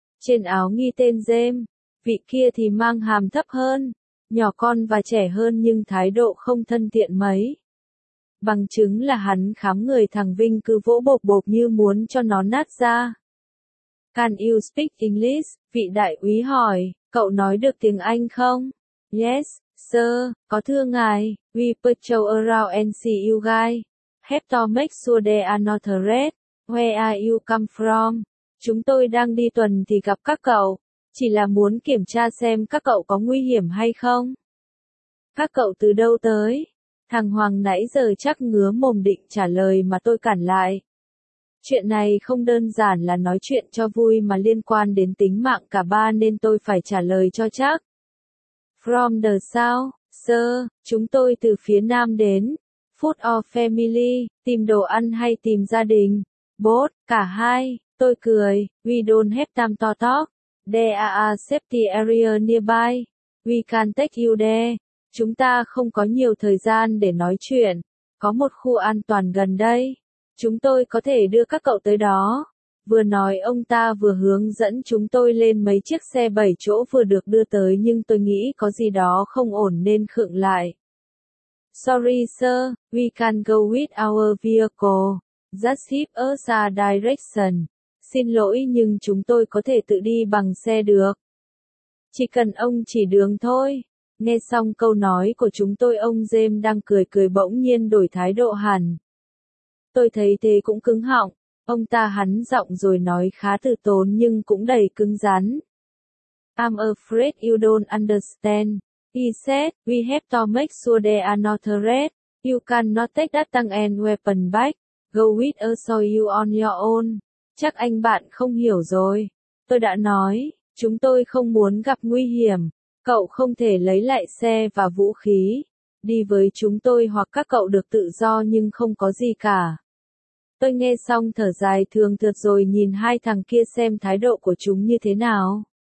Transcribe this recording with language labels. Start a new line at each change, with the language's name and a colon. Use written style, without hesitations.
Vietnamese: Trên áo nghi tên dêm, vị kia thì mang hàm thấp hơn. Nhỏ con và trẻ hơn nhưng thái độ không thân thiện mấy. Bằng chứng là hắn khám người thằng Vinh cứ vỗ bộp bộp như muốn cho nó nát ra.
English: Can you speak English?
Vietnamese: Vị đại úy hỏi, cậu nói được tiếng Anh không?
English: Yes, sir,
Vietnamese: có thưa ngài,
English: we patrol around and see you guys. Have to make sure they are not a threat. Where are you come from?
Vietnamese: Chúng tôi đang đi tuần thì gặp các cậu, chỉ là muốn kiểm tra xem các cậu có nguy hiểm hay không. Các cậu từ đâu tới? Thằng Hoàng nãy giờ chắc ngứa mồm định trả lời mà tôi cản lại. Chuyện này không đơn giản là nói chuyện cho vui mà liên quan đến tính mạng cả ba nên tôi phải trả lời cho chắc.
English: From the south, sir,
Vietnamese: chúng tôi từ phía nam đến.
English: Food or family,
Vietnamese: tìm đồ ăn hay tìm gia đình?
English: Both,
Vietnamese: cả hai, tôi cười,
English: we don't have time to talk. There are a safety area nearby. We can take you there.
Vietnamese: Chúng ta không có nhiều thời gian để nói chuyện. Có một khu an toàn gần đây. Chúng tôi có thể đưa các cậu tới đó. Vừa nói ông ta vừa hướng dẫn chúng tôi lên mấy chiếc xe 7 chỗ vừa được đưa tới, nhưng tôi nghĩ có gì đó không ổn nên khựng lại.
English: Sorry sir, we can go with our vehicle. Just give us a direction.
Vietnamese: Xin lỗi nhưng chúng tôi có thể tự đi bằng xe được. Chỉ cần ông chỉ đường thôi. Nghe xong câu nói của chúng tôi, ông James đang cười cười bỗng nhiên đổi thái độ hẳn. Tôi thấy thế cũng cứng họng, ông ta hắn giọng rồi nói khá từ tốn nhưng cũng đầy cứng rắn.
English: I'm afraid you don't understand. He said, we have to make sure they are not a threat. You cannot take that tank and weapon back. Go with us or you on your own.
Vietnamese: Chắc anh bạn không hiểu rồi. Tôi đã nói, chúng tôi không muốn gặp nguy hiểm. Cậu không thể lấy lại xe và vũ khí. Đi với chúng tôi hoặc các cậu được tự do nhưng không có gì cả. Tôi nghe xong thở dài thường thượt rồi nhìn hai thằng kia xem thái độ của chúng như thế nào.